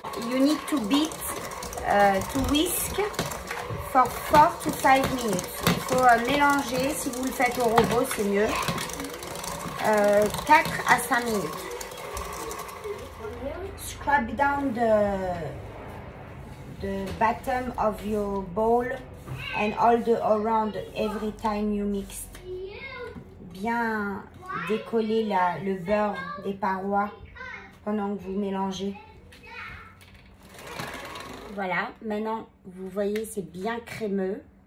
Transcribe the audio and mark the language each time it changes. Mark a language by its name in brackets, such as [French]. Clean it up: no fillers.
[English] You need to beat, to whisk for 4 to 5 minutes. [French] Il faut mélanger, si vous le faites au robot, c'est mieux. 4 à 5 minutes. [English] Scrub down the bottom of your bowl and all the around every time you mix. [French] Bien décoller le beurre des parois pendant que vous mélangez. Voilà, maintenant vous voyez c'est bien crémeux.